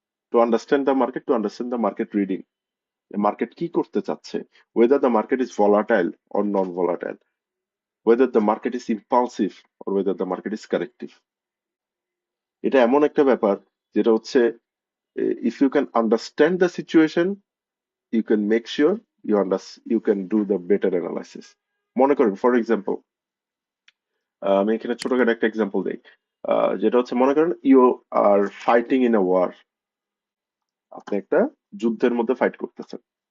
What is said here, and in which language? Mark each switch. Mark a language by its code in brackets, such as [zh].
[en] to understand the market, to understand the market reading, [bn] market কি করতে চাচ্ছে, [en] whether the market is volatile or non-volatile, whether the market is impulsive or whether the market is corrective। [bn] এটা এমন একটা ব্যাপার যেটা হচ্ছে [en] if you can understand the situation, you can make sure you can do the better analysis. [bn] মনে করেন for example, আমি এখানে ছোটখাটো একটা এক্সাম্পল দিই, যেটা হচ্ছে মনে করেন [en] you are fighting in a war, [bn] আপনি একটা যুদ্ধের মধ্যে ফাইট করতেছেন।